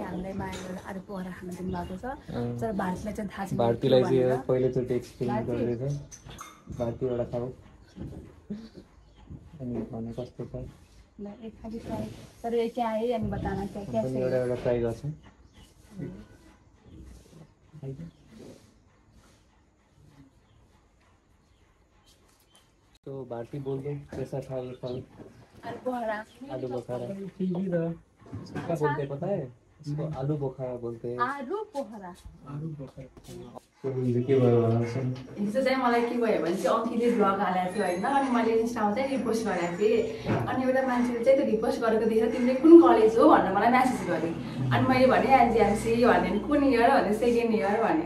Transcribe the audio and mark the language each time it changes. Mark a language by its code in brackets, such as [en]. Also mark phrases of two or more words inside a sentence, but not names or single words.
[ne] भारतीलाई चाहिँ पहिलोचोटि एक्सपिरियन्स गर्दैछ। भारती एउटा खाऊ अनि भने कस्तो छ एउटा ट्राई गर्छौँ। [hi] तो भारती बोल दो कैसा था ये फल? आलू बुखारा। क्या बोलते पता है? इसको आलू बुखारा बोलते हैं। [ne] हिजो चाहिँ मलाई के भयो भने चाहिँ अङ्किले भ्लग हालेको थियो होइन। अनि मैले इन्स्टामा चाहिँ रिपोस्ट गरेको थिएँ। अनि एउटा मान्छेले चाहिँ त्यो रिपोस्ट गरेको देखेर तिमीले कुन कलेज हो भनेर मलाई म्यासेज गरेँ। अनि मैले भने एनजिएमसी भने कुन इयर भने [en] second year [ne] भने।